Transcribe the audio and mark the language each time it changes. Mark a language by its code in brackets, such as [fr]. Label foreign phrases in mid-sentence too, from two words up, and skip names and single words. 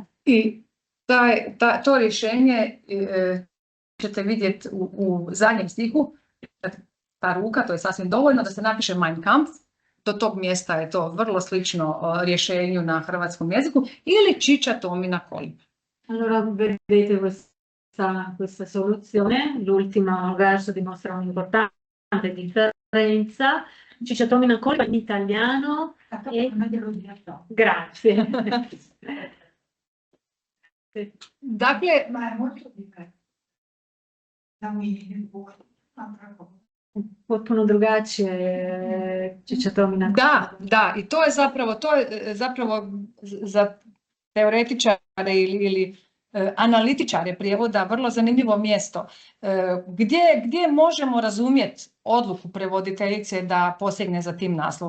[hr] I to rješenje ćete vidjeti u zadnjem stihu, ta ruka, to je sasvim dovoljno da se napiše Mein Kampf, do tog mjesta je to vrlo slično rješenju na hrvatskom jeziku, ili Ciccia Tomina Kolbe. [it] Allora vedete questa soluzione, l'ultimo verso dimostra un'importante differenza. Ciccia Tomina Kolbe in italiano e... Grazie. [hr] Dakle, potpuno drugačije Ciccia Tomina Kolbe. Da, i to je zapravo za teoretičare ili analitičare prijevoda vrlo zanimljivo mjesto gdje možemo razumjeti odluku prevoditeljice da posegne za tim naslovom.